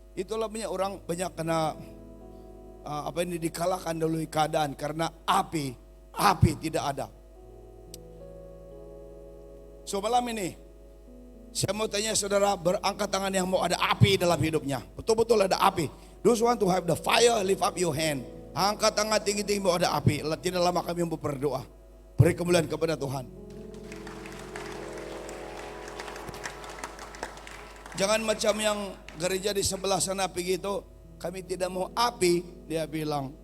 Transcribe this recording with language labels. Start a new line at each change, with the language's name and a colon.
Malay: Itulah banyak kena dikalahkan dulu keadaan karena api tidak ada. So malam ini saya mau tanya saudara, berangkat tangan yang mau ada api dalam hidupnya. Betul-betul ada api.
English: Those want to have the fire, lift up your hand.
Malay: Angkat tangan tinggi-tinggi mau ada api. Tidak lama kami mau berdoa. Beri kemuliaan kepada Tuhan. Jangan macam yang gereja di sebelah sana pergi itu, kami tidak mau api, dia bilang.